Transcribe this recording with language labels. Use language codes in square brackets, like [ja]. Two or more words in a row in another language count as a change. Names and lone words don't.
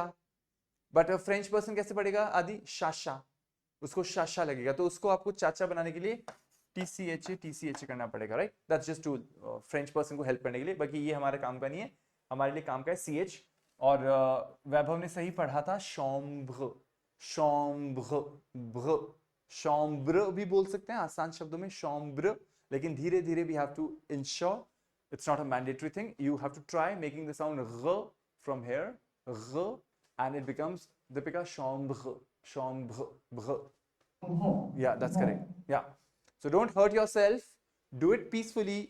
[hi] बट [en] French person [hi] कैसे पढ़ेगा आदि? शाशा. उसको शाशा लगेगा. तो उसको आपको चाचा बनाने के लिए TCH करना पड़ेगा. [en] राइट? that's just to French person [hi] को हेल्प करने के लिए. बाकी ये हमारे काम का नहीं है. हमारे लिए काम का है CH. और वैभव ने सही पढ़ा था chambre. chambre, ब्र, chambre भी बोल सकते हैं आसान शब्दों में chambre. लेकिन धीरे धीरे [en] we have to ensure it's not a mandatory thing. You have to try making the sound r from here, r, and it becomes Deepika [fr] chambre, chambre, br. [en] Yeah, that's correct. Yeah. So don't hurt yourself. Do it peacefully.